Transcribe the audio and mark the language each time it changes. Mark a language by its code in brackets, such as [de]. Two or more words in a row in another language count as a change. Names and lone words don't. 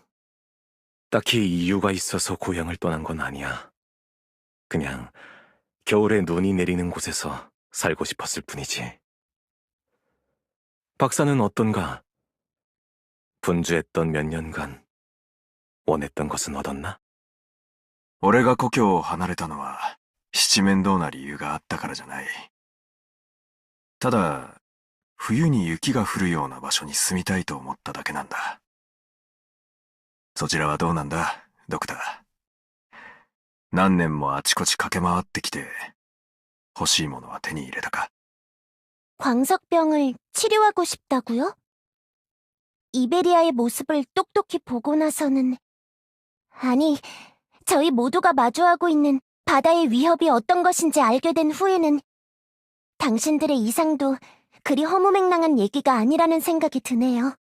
[ko] 딱히 이유가 있어서 고향을 떠난 건 아니야. 그냥 겨울에 눈이 내리는 곳에서 살고 싶었을 뿐이지. 박사는 어떤가? 분주했던 몇 년간 원했던 것은 얻었나? [ja] 俺が故郷を離れたのは七面倒な理由があったからじゃない。ただ、冬に雪が降るような場所に住みたいと思っただけなんだ。そちらはどうなんだ、ドクター。何年もあちこち駆け回ってきて、欲しいものは手に入れたか？ [ko] 광석병을 치료하고 싶다고요? 이베리아의 모습을 똑똑히 보고 나서는... 아니, 저희 모두가 마주하고 있는 바다의 위협이 어떤 것인지 알게 된 후에는 당신들의 이상도 그리 허무맹랑한 얘기가 아니라는 생각이 드네요.